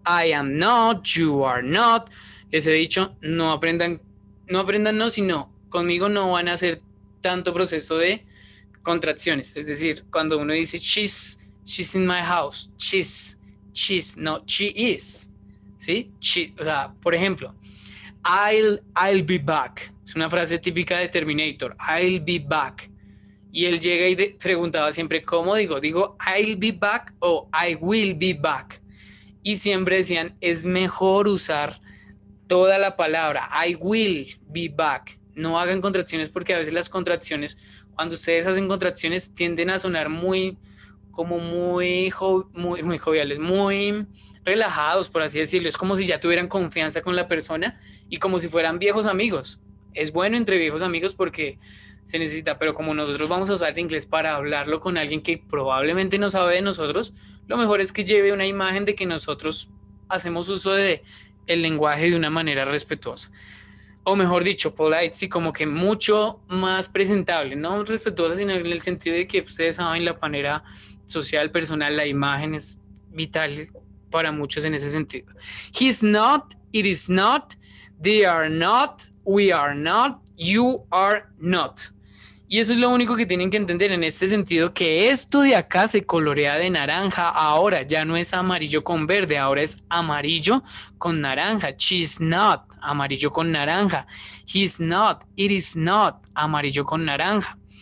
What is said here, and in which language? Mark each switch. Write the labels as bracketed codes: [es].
[en] I am not, you are not. [es] Les he dicho, no aprendan no, sino conmigo no van a hacer tanto proceso de contracciones. Es decir, cuando uno dice she's, [en] She's in my house. No, she is. ¿Sí? [es] O sea, por ejemplo, [en] I'll be back. [es] Es una frase típica de Terminator. [en] I'll be back. [es] Y él llega y preguntaba siempre, ¿cómo digo? [en] Digo, I'll be back o I will be back. [es] Y siempre decían, es mejor usar toda la palabra, [en] I will be back. [es] No hagan contracciones porque a veces las contracciones, cuando ustedes hacen contracciones, tienden a sonar muy joviales, muy relajados, por así decirlo. Es como si ya tuvieran confianza con la persona y como si fueran viejos amigos. Es bueno entre viejos amigos porque se necesita, pero como nosotros vamos a usar el inglés para hablarlo con alguien que probablemente no sabe de nosotros, lo mejor es que lleve una imagen de que nosotros hacemos uso de el lenguaje de una manera respetuosa. O mejor dicho, polite, sí, como que mucho más presentable, no respetuosa, sino en el sentido de que ustedes saben la manera social, personal, la imagen es vital para muchos en ese sentido. [en] He's not, it is not, they are not, we are not, you are not. [es] Y eso es lo único que tienen que entender en este sentido, que esto de acá se colorea de naranja ahora, ya no es amarillo con verde, ahora es amarillo con naranja. [en] She's not, [es] amarillo con naranja. [en] He's not, it is not, [es] amarillo con naranja.